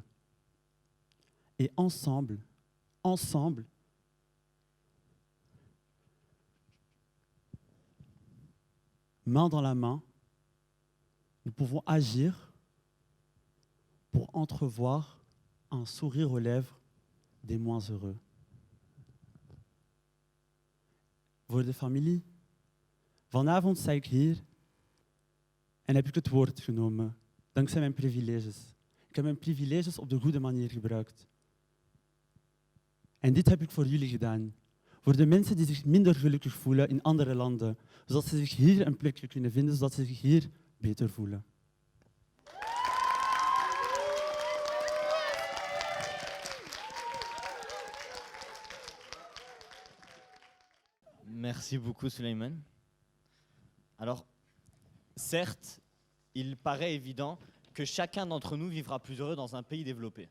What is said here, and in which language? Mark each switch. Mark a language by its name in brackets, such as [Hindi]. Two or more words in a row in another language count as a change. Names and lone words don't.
[French] Et ensemble, main dans la main, nous pouvons agir pour entrevoir un sourire aux lèvres des moins heureux. [Dutch] Voor de familie, vanavond sta ik hier en heb ik het woord genomen, dankzij mijn privileges. Ik heb mijn privileges op de goede manier gebruikt. En dit heb ik voor jullie gedaan. Voor de mensen die zich minder gelukkig voelen in andere landen, zodat ze zich hier een plekje kunnen vinden, zodat ze zich hier beter voelen. [French] Merci beaucoup, Suleiman. Alors, certes, il paraît évident que chacun d'entre nous vivra plus heureux dans un pays développé.